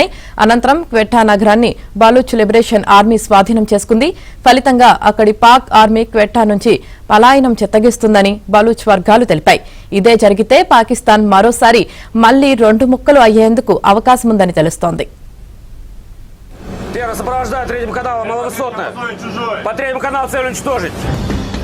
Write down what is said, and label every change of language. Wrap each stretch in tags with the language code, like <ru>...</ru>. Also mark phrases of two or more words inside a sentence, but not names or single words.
<te>అనంతరం క్వెట్టా నగరాన్ని బలూచ్ లిబరేషన్ ఆర్మీ స్వాధీనం చేసుకుంది. ఫలితంగా అక్కడి పాక్ ఆర్మీ క్వెట్టా నుంచి పలాయనం చెత్తగిస్తుందని బలూచ్ వర్గాలు తెలిపాయి. ఇదే జరిగితే పాకిస్తాన్ మరోసారి మళ్లీ 2 ముక్కలు అయ్యేందుకు అవకాశముందని తెలుస్తోంది.</te> <ru>Первый сопровождает третьим каналом маловысотное. По третьему каналу цель уничтожить.</ru>